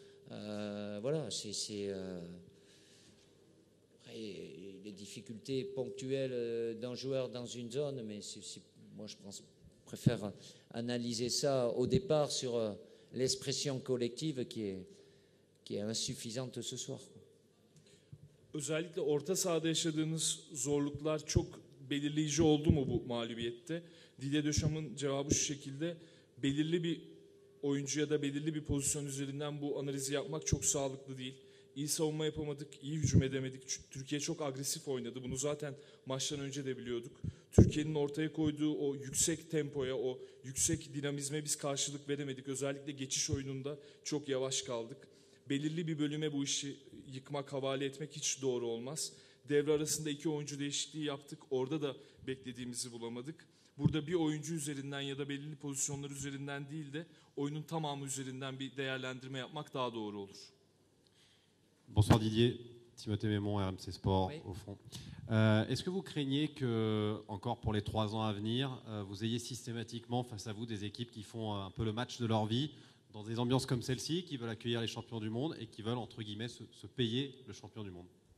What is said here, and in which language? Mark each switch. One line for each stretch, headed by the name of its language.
French: Voilà, après, les difficultés ponctuelles d'un joueur dans une zone, mais moi je préfère analyser ça au départ sur l'expression collective qui est insuffisante ce soir.
Turkish: Özellikle orta sahada yaşadığınız zorluklar çok belirleyici oldu mu bu mağlubiyette? Didier Deschamps' cevabı şu şekilde: belirli bir oyuncu ya da belirli bir pozisyon üzerinden bu analizi yapmak çok sağlıklı değil. İyi savunma yapamadık, iyi hücum edemedik. Türkiye çok agresif oynadı. Bunu zaten maçtan önce de biliyorduk. Türkiye'nin ortaya koyduğu o yüksek tempoya, o yüksek dinamizme biz karşılık veremedik. Özellikle geçiş oyununda çok yavaş kaldık. Belirli bir bölüme bu işi yıkmak, havale etmek hiç doğru olmaz. Devre arasında 2 oyuncu değişikliği yaptık. Orada da beklediğimizi bulamadık. Burada bir oyuncu üzerinden ya da belirli pozisyonlar üzerinden değil de oyunun tamamı üzerinden bir değerlendirme yapmak daha doğru olur.
French: Bonsoir Didier, Timothée Mémon, RMC Sport, Oui. au fond. Est-ce que vous craignez que, encore pour les 3 ans à venir, vous ayez systématiquement face à vous des équipes qui font un peu le match de leur vie, dans des ambiances comme celle-ci, qui veulent accueillir les champions du monde et qui veulent, entre guillemets, se payer le champion du monde?